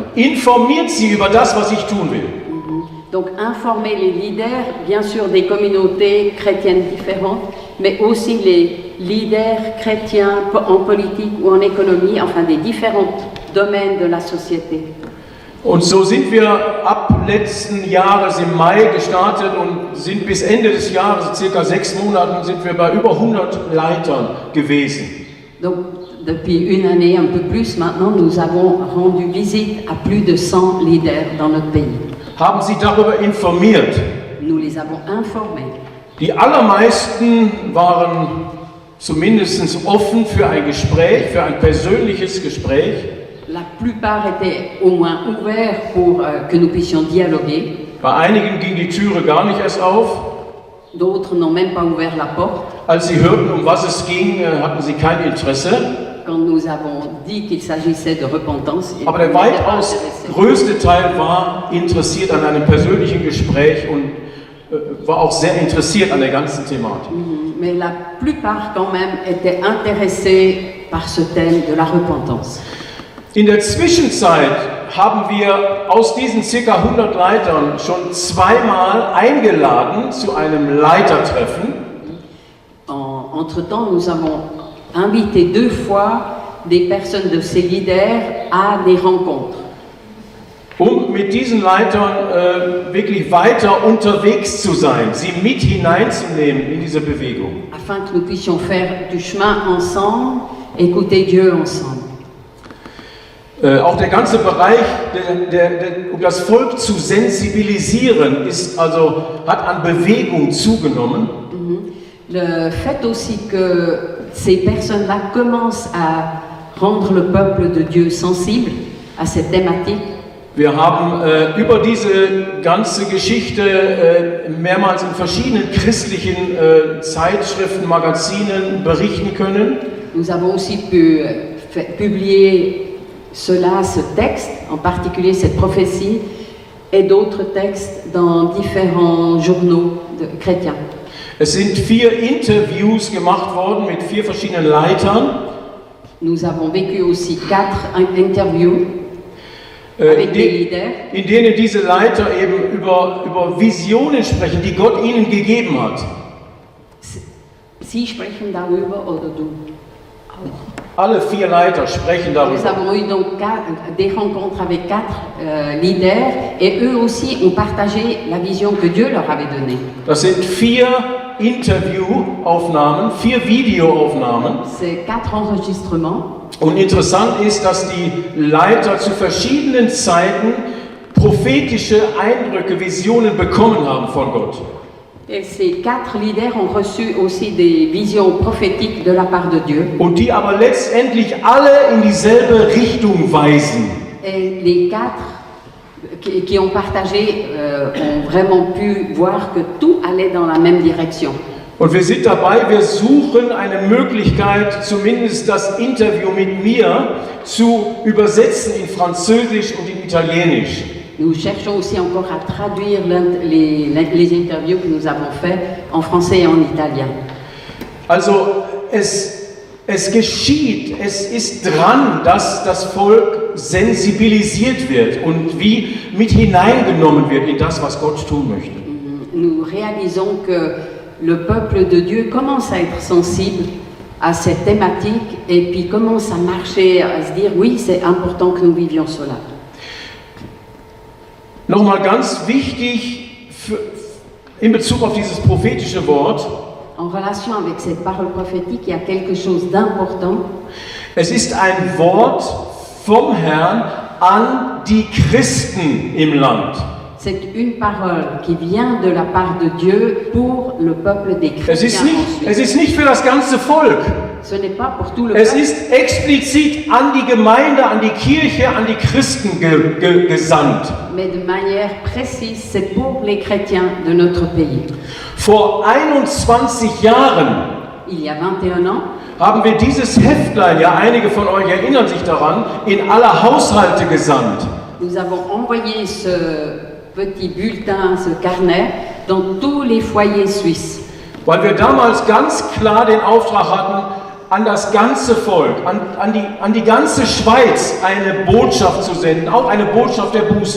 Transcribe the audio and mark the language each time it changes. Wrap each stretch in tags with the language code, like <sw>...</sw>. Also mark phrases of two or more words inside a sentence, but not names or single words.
<de>Informiert sie über das, was ich tun will.</de> <fr>Donc informer les leaders, bien sûr des communautés chrétiennes différentes, mais aussi les leaders chrétiens en politique ou en économie, enfin des différents domaines de la société.</fr> <de>Und so sind wir ab letzten Jahres im Mai gestartet und sind bis Ende des Jahres, circa 6 Monaten, sind wir bei über 100 Leitern gewesen.</de> <fr>Donc depuis une année, un peu plus maintenant, nous avons rendu visite à plus de 100 leaders dans notre pays.</fr> <de>Haben sie darüber informiert.</de> <fr>Nous les avons informés.</fr> <de>Die allermeisten waren zumindest offen für ein Gespräch, für ein persönliches Gespräch.</de> <fr>La plupart étaient au moins ouverts pour que nous puissions dialoguer.</fr> <de>Bei einigen ging die Türe gar nicht erst auf.</de> <fr>D'autres n'ont même pas ouvert la porte.</fr> <de>Als sie hörten, um was es ging, hatten sie kein Interesse.</de> <fr>Quand nous avons dit qu'il s'agissait de repentance, ils</fr> <de>Aber der</de> <fr>n'étaient pas</fr> <de>weitaus</de> <fr>intéressés.</fr> <de>größte Teil war interessiert an einem persönlichen Gespräch und war auch sehr interessiert an der ganzen Thematik.</de> <fr>Mais la plupart quand même étaient intéressés par ce thème de la repentance.</fr> <de>In der Zwischenzeit haben wir aus diesen ca. 100 Leitern schon 2-mal eingeladen zu einem Leitertreffen.</de> <fr>Entre-temps, nous avons invité 2 fois des personnes de ces leaders à des rencontres.</fr> <de>Um mit diesen Leitern wirklich weiter unterwegs zu sein, sie mit hineinzunehmen in diese Bewegung.</de> <fr>Afin que nous puissions faire du chemin ensemble, écouter Dieu ensemble.</fr> <de>Auch der ganze Bereich, um das Volk zu sensibilisieren, hat an Bewegung zugenommen.</de> <fr>Le fait aussi que ces personnes-là commencent à rendre le peuple de Dieu sensible à cette thématique.</fr> <de>Wir haben über diese ganze Geschichte mehrmals in verschiedenen christlichen Zeitschriften, Magazinen berichten können.</de> <fr>Nous avons aussi pu publier ce texte, en particulier cette prophétie, et d'autres textes dans différents journaux chrétiens.</fr> <de>Es sind 4 Interviews gemacht worden mit 4 verschiedenen Leitern.</de> <fr>Nous avons vécu aussi 4 interviews avec des leaders.</fr> <de>In denen diese Leiter eben über Visionen sprechen, die Gott ihnen gegeben hat. Sie sprechen darüber oder du? Alle 4 Leiter sprechen</de> <fr>Nous</fr> <de>darüber.</de> <fr>avons eu donc des rencontres avec 4 leaders et eux aussi ont partagé la vision que Dieu leur avait donnée.</fr> <de>Das sind 4 Interviewaufnahmen, 4 Videoaufnahmen.</de> <fr>C'est 4 enregistrements.</fr> <de>Und interessant ist, dass die Leiter zu verschiedenen Zeiten prophetische Eindrücke, Visionen bekommen haben von Gott.</de> <fr>Et ces 4 leaders ont reçu aussi des visions prophétiques de la part de Dieu.</fr> <de>Und die aber letztendlich alle in dieselbe Richtung weisen.</de> <fr>Et les 4 qui ont partagé ont vraiment pu voir que tout allait dans la même direction.</fr> <de>Und wir sind dabei, wir suchen eine Möglichkeit, zumindest das Interview mit mir zu übersetzen in Französisch und in Italienisch.</de> <fr>Nous cherchons aussi encore à traduire les interviews que nous avons faites en français et en italien.</fr> <de>Also es geschieht, es ist dran, dass das Volk sensibilisiert wird und wie mit hineingenommen wird in das, was Gott tun möchte.</de> <fr>Nous réalisons que le peuple de Dieu commence à être sensible à cette thématique et puis commence à marcher, à se dire oui, c'est important que nous vivions cela.</fr> <de>Nochmal ganz wichtig in Bezug auf dieses prophetische Wort.</de> <fr>En relation avec cette parole prophétique, il y a quelque chose d'important.</fr> <de>Es ist ein Wort vom Herrn an die Christen im Land.</de> <fr>C'est une parole qui vient de la part de Dieu pour le peuple des chrétiens.</fr> <de>Es ist nicht für das ganze Volk.</de> <fr>Ce n'est pas pour tout le</fr> <de>Es</de> <fr>peuple.</fr> <de>ist explizit an die Gemeinde, an die Kirche, an die Christen gesandt.</de> <fr>Mais de manière précise, c'est pour les chrétiens de notre pays.</fr> <de>Vor 21 Jahren</de> <fr>Il y a 21 ans,</fr> <de>haben wir dieses Heftlein, ja einige von euch erinnern sich daran, in alle Haushalte gesandt.</de> <fr>nous avons envoyé ce petit bulletin, ce carnet, dans tous les foyers suisses.</fr> <de>Weil wir damals ganz klar den Auftrag hatten, an das ganze Volk, an die ganze Schweiz eine Botschaft zu senden, auch eine Botschaft der Buße.</de>